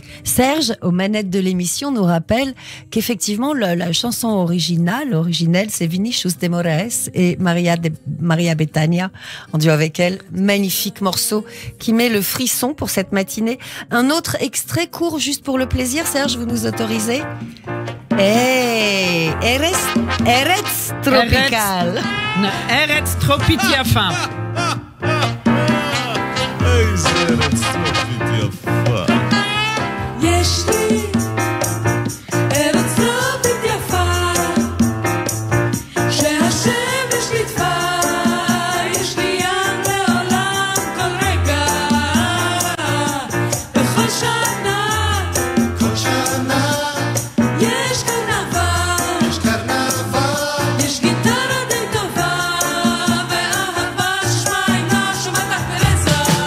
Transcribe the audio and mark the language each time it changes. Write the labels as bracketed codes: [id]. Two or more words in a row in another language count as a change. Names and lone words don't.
[fr] Serge, aux manettes de l'émission, nous rappelle qu'effectivement, la chanson originelle, c'est Vinicius de Moraes et Maria Bethania, en duo avec elle. Magnifique morceau qui met le frisson pour cette matinée. Un autre extrait court juste pour le plaisir. Serge, vous nous autorisez? [he] Hey, Eretz Tropical. ארץ טרופית יפה. איזה ארץ טרופית יפה. יש לי ארץ טרופית יפה שהשמש ליטפה, יש לי ים לעולם כל רגע, בכל שנה יש קרנבל, יש גיטרה די טובה ואהבה שמה אינה שומעת פרזה.